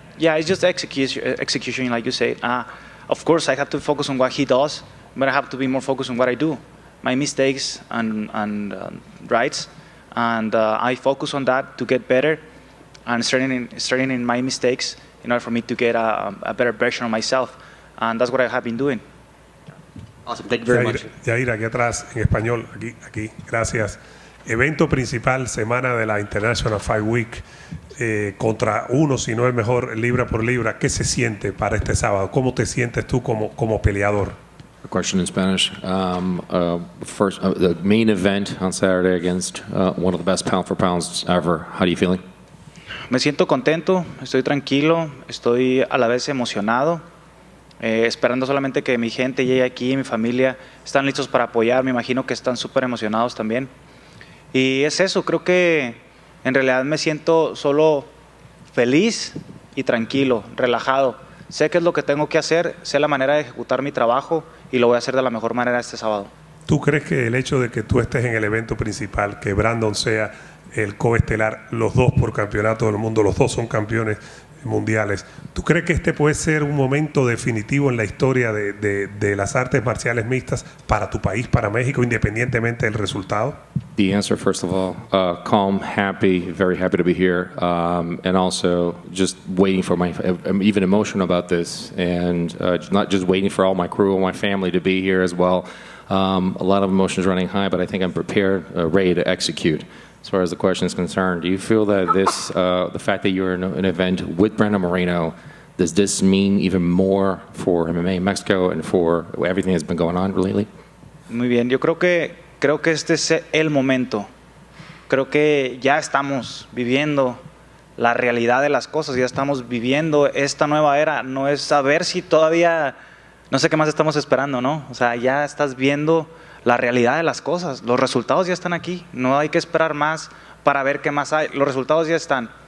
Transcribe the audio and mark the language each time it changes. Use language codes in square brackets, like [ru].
[en] Yeah, it's just execution, like you say. Of course, I have to focus on what he does, but I have to be more focused on what I do, my mistakes and rights, and I focus on that to get better, and starting in my mistakes in order for me to get a better version of myself, and that's what I have been doing. Awesome, thank you very much. [es] Yair, aquí atrás, en español, aquí, gracias. Evento principal, semana de la International Fight Week, contra uno, si no el mejor, libra por libra. ¿Qué se siente para este sábado? ¿Cómo te sientes tú como peleador? [en] A question in Spanish. First, the main event on Saturday against one of the best pound for pounds ever. How are you feeling? [es] Me siento contento, estoy tranquilo, estoy a la vez emocionado, esperando solamente que mi gente llegue aquí, mi familia, están listos para apoyar, me imagino que están súper emocionados también. Y es eso, creo que en realidad me siento solo feliz y tranquilo, relajado. Sé qué es lo que tengo que hacer, sé la manera de ejecutar mi trabajo y lo voy a hacer de la mejor manera este sábado. ¿Tú crees que el hecho de que tú estés en el evento principal, que Brandon sea el coestelar, los dos por campeonato del mundo, los dos son campeones mundiales, ¿tú crees que este puede ser un momento definitivo en la historia de las artes marciales mixtas para tu país, para México, independientemente del resultado? [en] The answer, first of all, calm, happy, very happy to be here, and also just waiting for I'm even emotional about this, and not just waiting for all my crew and my family to be here as well. A lot of emotions running high, but I think I'm prepared, ready to execute. As far as the question is concerned, do you feel that this, the fact that you're in an event with Brandon Moreno, does this mean even more for MMA in Mexico and for everything that's been going on lately? [es] Muy bien, yo creo que este es el momento. Creo que ya estamos viviendo la realidad de las cosas, ya estamos viviendo esta nueva era. No es saber si todavía, no sé qué más estamos esperando, ¿no? O sea, ya estás viendo la realidad de las cosas, los resultados ya están aquí, no hay que esperar más para ver qué más hay, los resultados ya están.